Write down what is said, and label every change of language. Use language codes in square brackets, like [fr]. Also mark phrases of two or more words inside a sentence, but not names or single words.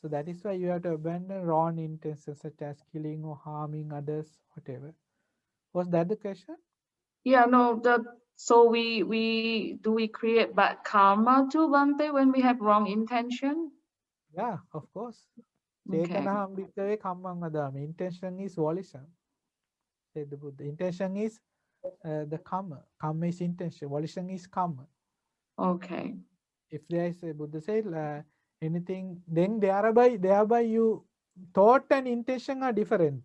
[en] So that is why you have to abandon wrong intentions such as killing or harming others, whatever. Was that the question? Yeah, no, so we create bad karma too, Bante, when we have wrong intention? Yeah, of course. Okay. [pi] Chetanaham bhikkhave kammam vadami. [en] Intention is volition, said the Buddha. Intention is the karma. Karma is intention. Volition is karma. Okay. If there is a Buddha said anything, then thereby you thought and intention are different.